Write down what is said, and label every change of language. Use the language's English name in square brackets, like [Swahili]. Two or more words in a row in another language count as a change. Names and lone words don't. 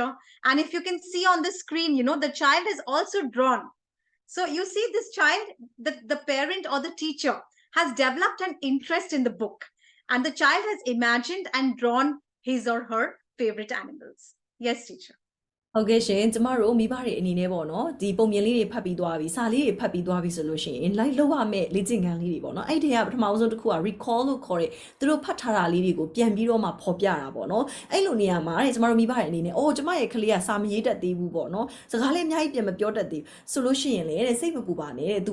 [English] And if you can see on the screen, the child has also drawn. So you see this child, the parent or the teacher has developed an interest in the book, and the child has imagined and drawn his or her favorite animals. Yes, teacher. [Burmese] ဟုတ်ကဲ့ရှင်ကျမတို့မိဘတွေအနေနဲ့ပေါ့နော်ဒီပုံပြင်လေးတွေဖတ်ပြီးသွားပြီစာလေးတွေဖတ်ပြီးသွားပြီဆိုလို့ရှိရင် like လောက်ရမယ့်လေ့ကျင့်ခန်းလေးတွေပေါ့နော်အဲ့ဒီကပထမဆုံးတစ်ခုက recall လို့ခေါ်တဲ့သူတို့ဖတ်ထားတာလေးတွေကိုပြန်ပြီးတော့မှဖော်ပြ တာပေါ့နော်အဲ့လိုနေရာမှာတဲ့ကျမတို့မိဘတွေအနေနဲ့အော်ကျမရဲ့ကလေးကစာမရေးတတ်သေးဘူးပေါ့နော်စကားလေးအများကြီးပြန်မပြောတတ်သေးဘူးဆိုလို့ရှိရင်လေတဲ့စိတ်မပူပါနဲ့တဲ့သူ